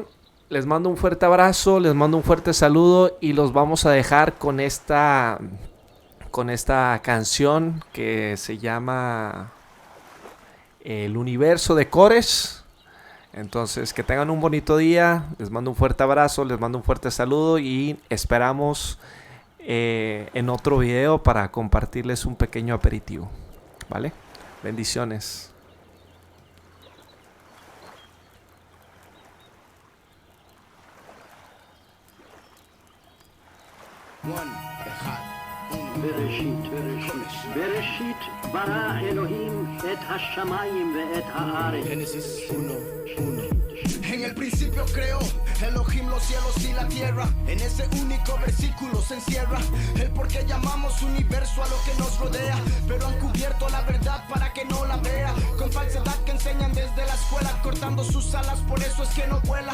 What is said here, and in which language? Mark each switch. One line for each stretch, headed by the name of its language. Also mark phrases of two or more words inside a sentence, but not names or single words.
Spanish: Les mando un fuerte abrazo, les mando un fuerte saludo y los vamos a dejar con esta canción que se llama El Universo de Cores. Entonces, que tengan un bonito día, les mando un fuerte abrazo, les mando un fuerte saludo y esperamos en otro video para compartirles un pequeño aperitivo, ¿vale? Bendiciones.
Hebrew: בראשית ברא אלוהים את השמיים ואת הארץ.
Spanish: Génesis 1:1. En el principio creó Elohim los cielos y la tierra. En ese único versículo se encierra el por qué llamamos universo a lo que nos rodea. Pero han cubierto la verdad para que no la vea, con falsedad que enseñan desde la escuela, cortando sus alas, por eso es que no vuela.